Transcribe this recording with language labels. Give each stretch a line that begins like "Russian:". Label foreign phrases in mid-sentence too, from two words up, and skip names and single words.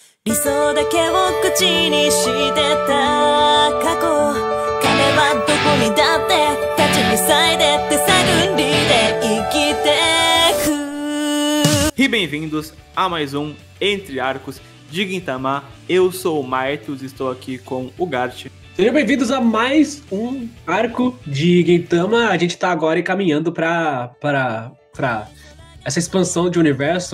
Japanese: 理想だけを口にしてた過去彼はどこにだって立ちふさいで手探りで生きてく
Portuguese: E bem-vindos a mais um Entre Arcos de Gintama. Eu sou o Maethus, estou aqui com o Gart. Sejam bem-vindos a mais um arco de Gintama. A gente tá agora encaminhando pra essa expansão de universo.